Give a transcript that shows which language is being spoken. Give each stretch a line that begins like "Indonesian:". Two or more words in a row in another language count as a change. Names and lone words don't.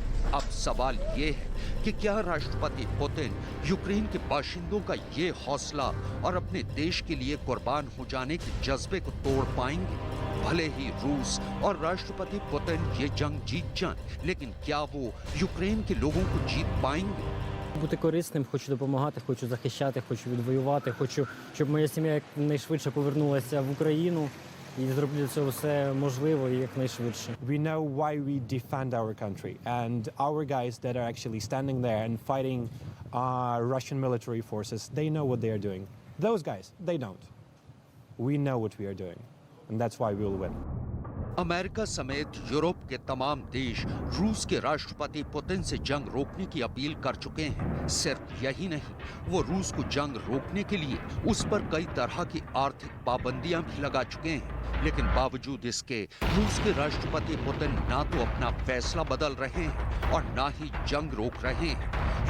Hindi: अब सवाल ये है कि क्या राष्ट्रपति पुतिन यूक्रेन के बाशिंदों का ये हौसला और अपने देश के लिए कुर्बान हो जाने के जज्बे को तोड़ पाएंगे? भले ही रूस और राष्ट्रपति पुतिन ये जंग जीत जाएं, लेकिन क्या वो यूक्रेन के लोगों को जीत पाएंगे?
Ukrainian: Бути корисним, хочу допомагати, хочу захищати, хочу відвоювати, хочу, щоб моя сім'я якнайшвидше повернулася в Україну і зроблю для цього все можливе і якнайшвидше.
English: We know why we defend our country, and our guys that are actually standing there and fighting Russian military forces, they know what they are doing. Those guys, they don't. We know what we are doing, and that's why we will win.
Hindi: अमेरिका समेत यूरोप के तमाम देश रूस के राष्ट्रपति पुतिन से जंग रोकने की अपील कर चुके हैं। सिर्फ यही नहीं, वो रूस को जंग रोकने के लिए उस पर कई तरह की आर्थिक पाबंदियां भी लगा चुके हैं। लेकिन बावजूद इसके रूस के राष्ट्रपति पुतिन ना तो अपना फैसला बदल रहे हैं और ना ही जंग रोक रहे हैं।